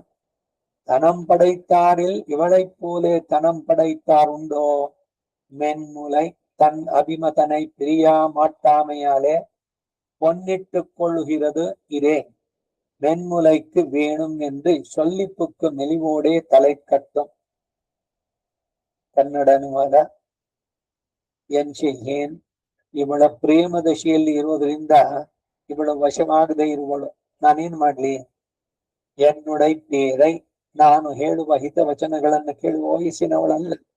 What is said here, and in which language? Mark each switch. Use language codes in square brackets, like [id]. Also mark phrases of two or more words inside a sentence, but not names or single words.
[ta] தனம் படைத்தாரில் இவளைப் போலே தனம் படைத்தார் உண்டோ? மென்முலை தன் அபிமதனை பிரியா மாட்டாமையாலே பொன்னிட்டுக் கொள்ளுகிறது இரே. மென்முலைக்கு வேணும் என்று சொல்லிப்புக்கு மெலிவோடே தலை கட்டும். [kn] ಕನ್ನಡ ಅನುವಾದ. [ta] என் செய்கேன் [kn] ಇವಳ ಪ್ರೇಮ ದಶೆಯಲ್ಲಿ ಇರೋದ್ರಿಂದ ಇವಳು ವಶವಾಗದೆ ಇರುವಳು. ನಾನೇನ್ ಮಾಡ್ಲಿ? [ta] என்னுடை பேரை [kn] ನಾನು ಹೇಳುವ ಹಿತವಚನಗಳನ್ನು ಕೇಳುವ ವಯಸ್ಸಿನವಳಲ್ಲ.